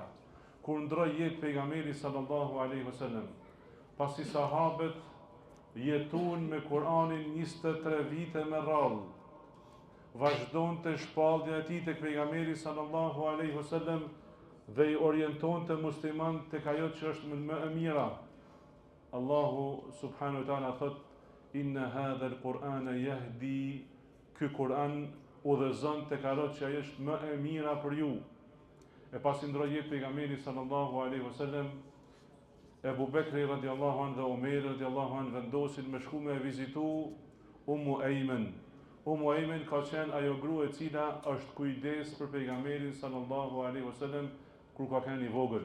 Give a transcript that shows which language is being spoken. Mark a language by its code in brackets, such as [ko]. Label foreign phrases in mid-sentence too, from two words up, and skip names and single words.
[sq] Kur ndroi jetë pejgamberi [ar] صلى الله عليه وسلم, [sq] pasi sahabët jetun me Kur'anin 23 vite me radhë, vazhdon të shpallja e tij tek pejgamberi [ar] صلى الله عليه وسلم [sq] dhe i orienton të musliman tek ajo që është më e mira. [ar] الله سبحانه وتعالى thot: "إن هذا القرآن يهدي", [sq] ky Kur'an udhëzon tek ajo që ajo është më e mira për ju. E pasi ndroi jetë pejgamberi [ar] صلى الله عليه وسلم, [sq] Ebu Bekri [ar] رضي الله عنه [sq] dhe Omeri [ar] رضي الله عنه [sq] vendosin me shku me vizitu Ummu Ejmen. Ummu Ejmen ka qenë ajo grua e cila është kujdes për pejgamberin [ar] صلى الله عليه وسلم [sq] kur ka qenë i vogël.